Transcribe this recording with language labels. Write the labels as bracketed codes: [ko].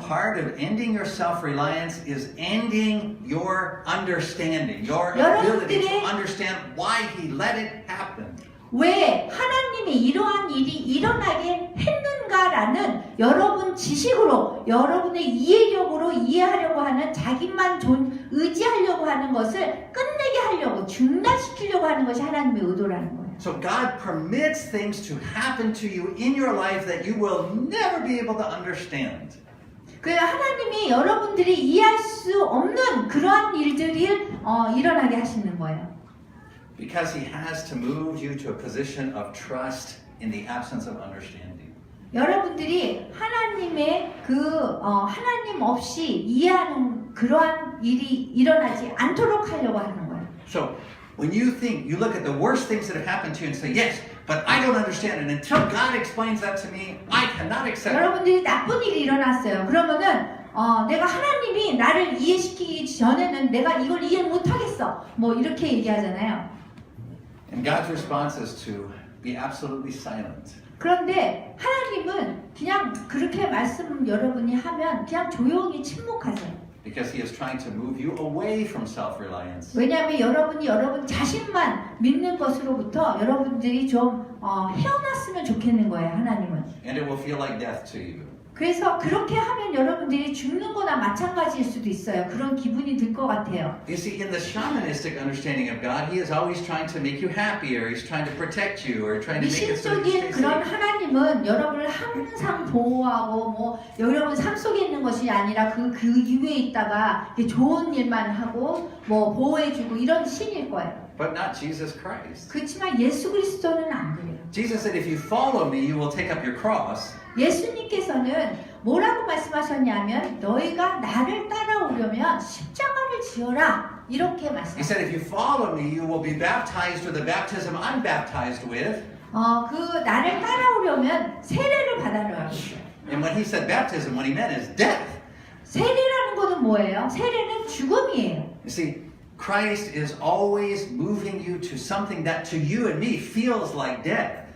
[en] part of ending your self-reliance is ending your understanding, your [ko] 여러분들의- [en] ability to understand why He let it happen. [ko] 왜 하나님이 이러한 일이 일어나게 했는가라는 여러분 지식으로 여러분의 이해력으로 이해하려고 하는 자기만 의지하려고 하는 것을 끝내게 하려고 중단시키려고 하는 것이 하나님의 의도라는 거예요. [en] So God permits things to happen to you in your life that you will never be able to understand. [ko] 그 하나님이 여러분들이 이해할 수 없는 그러한 일들이 일어나게 하시는 거예요. [en] Because He has to move you to a position of trust in the absence of understanding. [ko] 여러분들이 하나님의 하나님 없이 이해하는 그러한 일이 일어나지 않도록 하려고 하는 거예요. [en] So when you look at the worst things that have happened to you and say, yes, but I don't understand it. Until God explains that to me, I cannot accept it. [ko] 여러분들이 나쁜 일이 일어났어요. 그러면은 내가 하나님이 나를 이해시키기 전에는 내가 이걸 이해 못하겠어. 뭐 이렇게 얘기하잖아요. [en] And God's response is to be absolutely silent. [ko] 그런데 하나님은 그냥 그렇게 말씀 여러분이 하면 그냥 조용히 침묵하세요. [en] Because He is trying to move you away from self-reliance. [ko] 왜냐하면 여러분이 여러분 자신만 믿는 것으로부터 여러분들이 좀 헤어났으면 좋겠는 거예요. 하나님은. [en] And it will feel like death to you. [ko] 그래서 그렇게 하면 여러분들이 죽는 거나 마찬가지일 수도 있어요. 그런 기분이 들 것 같아요. [en] You see, in the shamanistic understanding of God, He is always trying to make you happier. He's trying to protect you, or trying to make it so that you [ko] 미신적인 그런 [en] safe. [ko] 하나님은 여러분을 항상 보호하고 여러분 삶 속에 있는 것이 아니라 그 이외에 있다가 좋은 일만 하고 보호해주고 이런 신일 거예요. [en] But not Jesus Christ. [ko] 그렇지만 예수 그리스도는 안 그래요. [en] Jesus said, if you follow me, you will take up your cross. [ko] 예수님께서는 뭐라고 말씀하셨냐면 너희가 나를 따라오려면 십자가를 지어라 이렇게 [en] He [ko] 말씀하셨어요. [en] said, if you follow me, you will be baptized with the baptism I'm baptized with. [ko] 나를 따라오려면 세례를 받아라. [en] And when He said baptism, what He meant is death. [ko] 세례라는 것은 뭐예요? 세례는 죽음이에요. [en] You see, Christ is always moving you to something that to you and me feels like death.